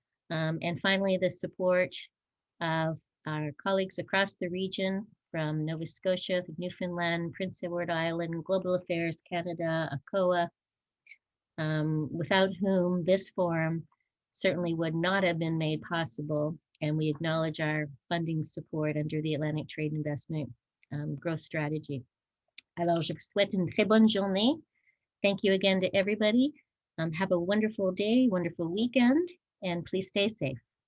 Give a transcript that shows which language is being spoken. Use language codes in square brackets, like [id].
[en] And finally, the support of our colleagues across the region from Nova Scotia, Newfoundland, Prince Edward Island, Global Affairs Canada, ACOA, without whom this forum certainly would not have been made possible. And we acknowledge our funding support under the Atlantic Trade Investment Growth Strategy. [fr] Alors, je vous souhaite une très bonne journée. [en] Thank you again to everybody. Have a wonderful day, wonderful weekend, and please stay safe.